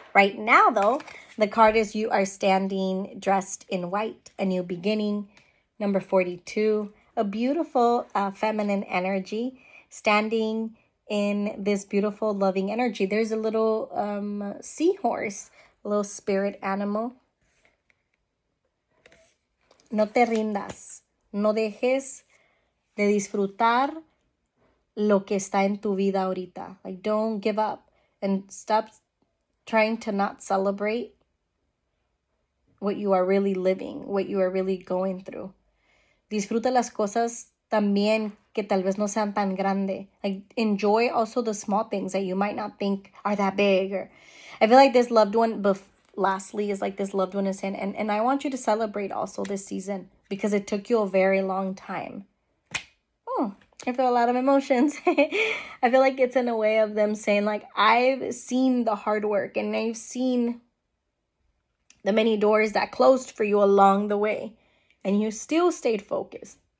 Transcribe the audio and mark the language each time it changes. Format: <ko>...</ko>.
<en>Right now, though, the card is you are standing dressed in white, a new beginning. Number 42, a beautiful feminine energy, standing in this beautiful loving energy. There's a little seahorse, a little spirit animal.</en> <es>No te rindas. No dejes de disfrutar lo que está en tu vida ahorita.</es> <en>Like, don't give up and stop trying to not celebrate what you are really living, what you are really going through.</en> <es>Disfruta las cosas también que tal vez no sean tan grande.</es> <en>Like, enjoy also the small things that you might not think are that big. Or I feel like this loved one, lastly, is like this loved one is saying, and I want you to celebrate also this season because it took you a very long time. I feel a lot of emotions. I feel like it's in a way of them saying like, I've seen the hard work and I've seen the many doors that closed for you along the way, and you still stayed focused.</en>